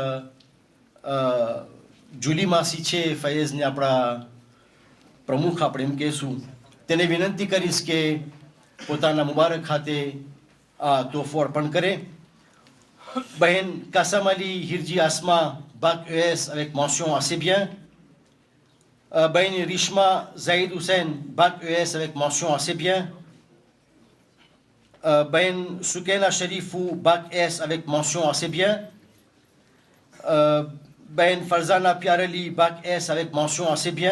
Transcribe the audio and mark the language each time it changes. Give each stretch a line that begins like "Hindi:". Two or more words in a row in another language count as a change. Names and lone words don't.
Gujarati: જુલી માસી છે, ફૈઝને આપણા પ્રમુખ આપણે એમ કહેશું, તેને વિનંતી કરીશ કે પોતાના મુબારક ખાતે આ તોહફો અર્પણ કરે.
French: બહેન કાસમ અલી હિરજી આસમા bac ES avec mention assez bien. Bain Rishma Zaid Hussein bac ES avec mention assez bien. Bain Soukena Sharifou bac S avec mention assez bien. Bain Farzana Piarali bac S avec mention assez bien.